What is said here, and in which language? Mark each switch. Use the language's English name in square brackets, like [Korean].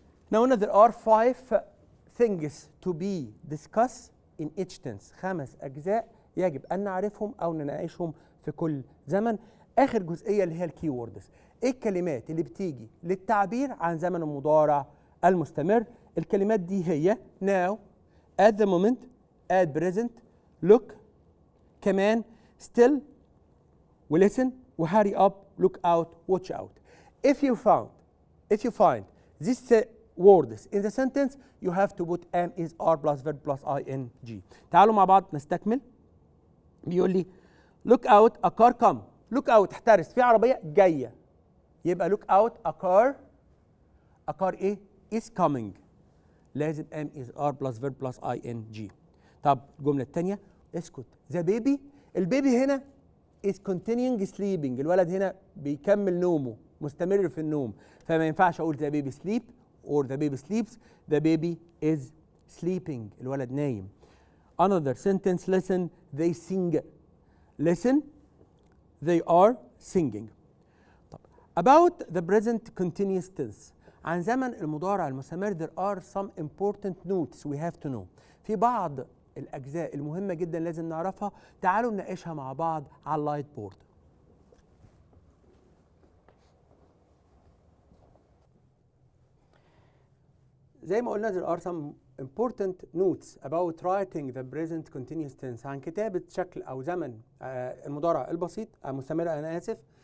[English] Now there are 5 things to be discussed in each tense. [Arabic] 5 أجزاء يجب أن نعرفهم أو نناقشهم في كل زمن. آخر جزئية اللي هي الكي ووردز، إيه الكلمات اللي بتيجي للتعبير عن زمن المضارع المستمر. [English] الكلمات دي هي now, at the moment, at present, look، [Arabic] كمان [English] still، ولisten، وhurry up، look out، watch out. If you find these words in the sentence you have to put am, is, are plus verb plus ing. [Arabic] تعالوا مع بعض نستكمل. [English] بيقول لي look out a car come. look out [Arabic] احترس، في عربية جاية، [English] يبقى look out a car ايه is coming. [Arabic] لازم [English] am, is, are plus verb plus ing. [Arabic] طب الجملة الثانية اسكت. [English] the baby، البيبي هنا is continuing sleeping، [Arabic] الولد هنا بيكمل نومه، مستمر في النوم، [English] فما ينفعش اقول the baby sleep or the baby sleeps. the baby is sleeping، [Arabic] الولد نايم. [English] another sentence listen they sing. listen they are singing. طب about the present continuous tense، [Arabic] عن زمن المضارع المستمر [English] there are some important notes we have to know. [Arabic] في بعض الأجزاء المهمة جدا لازم نعرفها. تعالوا نناقشها مع بعض على اللايت بورد. زي ما قلنا [English] there are some important notes about writing the present continuous tense، [Arabic] عن كتابة شكل أو زمن المضارع البسيط المستمر، أنا آسف.